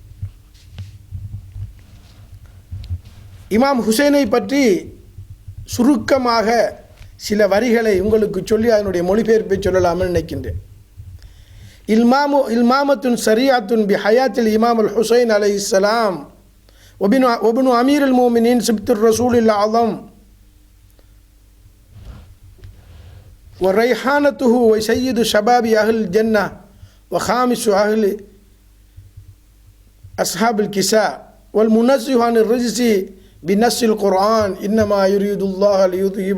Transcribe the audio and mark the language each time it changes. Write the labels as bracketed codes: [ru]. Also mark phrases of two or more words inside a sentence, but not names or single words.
[ta] இமாம் ஹுசைனை பற்றி சுருக்கமாக சில வரிகளை உங்களுக்கு சொல்லி அதனுடைய மொழிபெயர்ப்பை சொல்லலாம்னு நினைக்கின்றேன். [ar] إلمامة سريعة بحياة الإمام الحسين عليه السلام ابن أمير المؤمنين سبط الرسول الأعظم وَرَيْحَانَتُهُ وَسَيِّدُ شَبَابِ أهل الجنة وخامس أهل أصحاب الكساء والمنزه عن الرجس بنص القرآن إنما يريد الله ليذهب